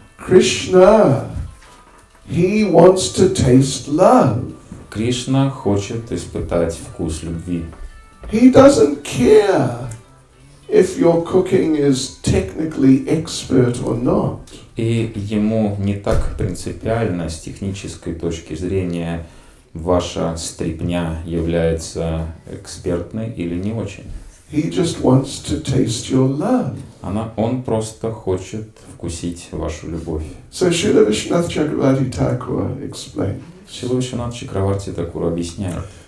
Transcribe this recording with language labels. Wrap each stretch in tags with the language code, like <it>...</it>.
<en>Krishna, he wants to taste love.</en> <ru>Кришна хочет испытать вкус любви.</ru> <en>He doesn't care if your cooking is technically expert or not.</en> <ru>И ему не так принципиально с технической точки зрения, ваша стряпня является экспертной или не очень.</ru> <en>He just wants to taste your love.</en> <ru>Он просто хочет вкусить вашу любовь.</ru> <en>So Srila Vishwanath Chakravarti Thakur explained</en> <ru>Шрила Вишванат Чакраварти Такур объясняет,</ru>